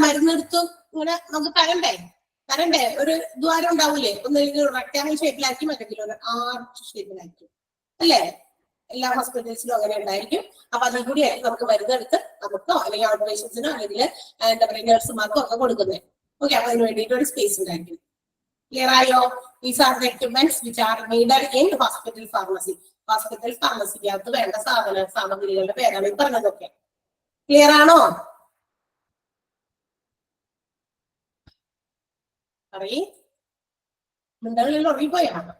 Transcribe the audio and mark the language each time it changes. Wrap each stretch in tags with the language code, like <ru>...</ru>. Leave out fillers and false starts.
<ml>മരുന്നെടുത്തു ഇങ്ങനെ നമുക്ക് തരണ്ടേ ഒരു ദ്വാരം ഉണ്ടാവൂലേ? ഒന്നെങ്കിൽ റെക്ടാങ്കിൾ ഷേപ്പിലായിരിക്കും, അല്ലെങ്കിൽ ഒരു ആർച്ച് ഷേപ്പിലായിരിക്കും അല്ലേ? എല്ലാ ഹോസ്പിറ്റൽസിലും അങ്ങനെ ഉണ്ടായിരിക്കും. അപ്പൊ അതിൽ കൂടി ആയിരിക്കും നമുക്ക് മരുന്നെടുത്ത് നമുക്കോ അല്ലെങ്കിൽ ഔട്ട് പേഷ്യൻസിനോ അല്ലെങ്കിൽ എന്താ പറയുക നഴ്സുമാർക്കോ ഒക്കെ കൊടുക്കുന്നത്. ഓക്കെ, അപ്പൊ അതിന് വേണ്ടിയിട്ട് ഒരു സ്പേസ് ഉണ്ടായിരിക്കും. ക്ലിയർ ആയോ?</ml> <en>These are the equipments which are needed in hospital pharmacy.</en> <ml>Hospital ഫാർമസിക്കകത്ത് വേണ്ട സാമഗ്രികളുടെ പേരാണ് ഈ പറഞ്ഞതൊക്കെ. ക്ലിയർ ആണോ? പറയ്, മുണ്ടകളിൽ ഉറങ്ങിപ്പോയാ?</ml>